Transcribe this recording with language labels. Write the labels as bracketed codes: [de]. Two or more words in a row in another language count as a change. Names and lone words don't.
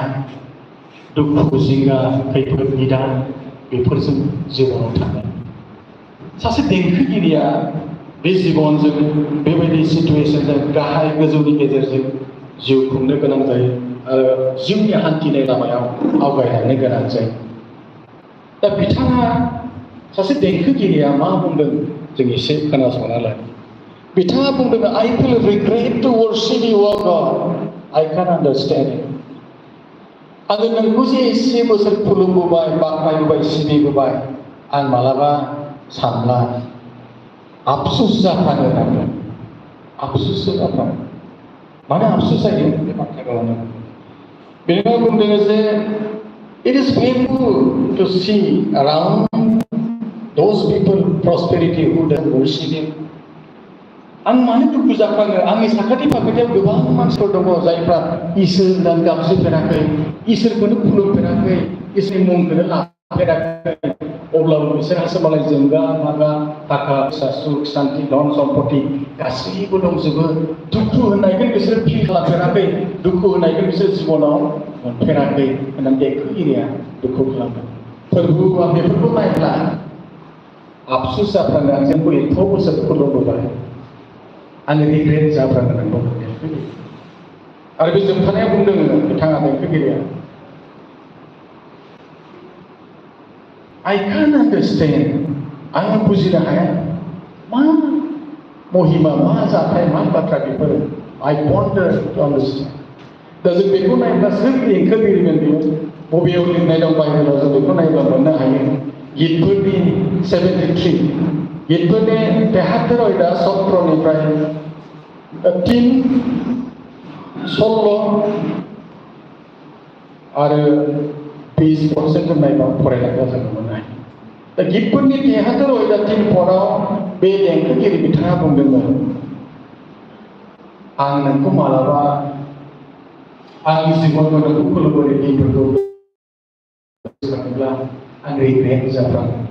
[brx] दुखु जिंगा खैफोद निदान बेफोरजों जिबनाव थाङो सासे देंखोगिरिया बे जिबनजों बेबायदि सिटुएसनजों गाहाय गोजौनि गेजेरजों जिउ खुंनो गोनां जायो आरो जिउनि हान्थिनाय लामायाव आवगायलांनो गोनां जायो दा बिथाङा सासे देंखोगिरिया मा बुंदों जों एसे खोनासंना लायो बिथाङा बुंदों [en] I feel regret to worship you O God I can understand it [brx] आङो नोंखौ जे एसे बोसोर खुलुमबोबाय बाख्नायबोबाय सिबिबोबाय आं मालाबा सानला आफसुस जाफ्लाङो होननानै आफसुससो जाफ्लाङो मानो आफसुस जायो बे बाथ्राखौ बेनिफ्राय बुंदों जे [en] It is painful to see around those people prosperity who don't worship Him. [brx] आं मानो दुखु जाफ्लाङो आंनि साखाथि फाखाथियाव गोबां मानसिफोर दङ जायफ्रा इसोर होननानै गाबज्रिफेराखै इसोरखौनो खुलुमफेराखै इसोरनि मुंखौनो लाफेराखै अब्लाबो बिसोरहासो मालाय जोंगा मागा थाखा फैसा सुख शान्ति धन सम्पति गासैबो दंजोबो दुखु होननायखौ बिसोर फिल खालामफेराखै दुखु होननायखौ बिसोर जिबनाव मोनफेराखै होननानै देंखोगिरिया दुखु खालामदों फोरबो आं बेफोरखौ नायब्ला आफसुस जाफ्लाङो आं जोंखौ एथ' बोसोर खुलुमबोबाय आं रिग्रेट जाफ्लाङो नंगौ आरो बे जोबथानायाव बुंदों बिथाङा देंखोगिरिया [en] I can't understand [brx] आङो बुजिनो हाया मा महिमा मा जाथाय मा बाथ्रा बेफोरो [en] I wonder to understand [brx] दा जों बेखौ नायोब्ला सोर देंखोगिरिमोन बेयो बबेयाव लिरनाय दं बाइबेलाव जों बेखौ नायोब्ला मोननो हायो गितफोरनि 73 गितफोरनि 73 आयदा 17निफ्राय 3 16 आरो 20% जों नायबा फरायनांगौ जों मोननो हायो दा गितफोरनि 73 आयदा 3 पदआव बे देंखोगिरि बिथाङा बुंदोंमोन आं नोंखौ मालाबा आंनि जिबनाव नोंखौ खुलुमबोनाय दिनफोरखौ गोसोखाङोब्ला आं रिग्रेट जाफ्लाङो